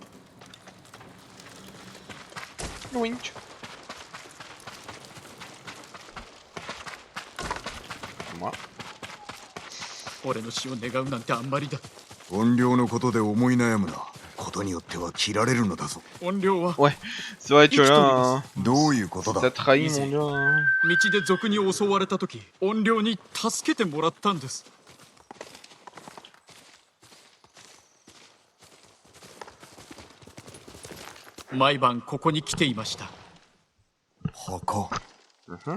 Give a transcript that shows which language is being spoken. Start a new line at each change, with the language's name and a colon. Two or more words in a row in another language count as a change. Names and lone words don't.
French: Wink. Moi.
Japanese: 俺の死を願うなんてあんまりだ。怨霊のことで思い悩むな。ことによっては切られるのだぞ。怨霊は
French: Ouais, c'est vrai, tu vois là, hein.
Japanese: どういうことだ
French: T'as trahi mon gars. Hein.
Japanese: 道で賊に襲われた時、怨霊に助けてもらったんです。毎晩ここに来ていました。墓。 Mhm.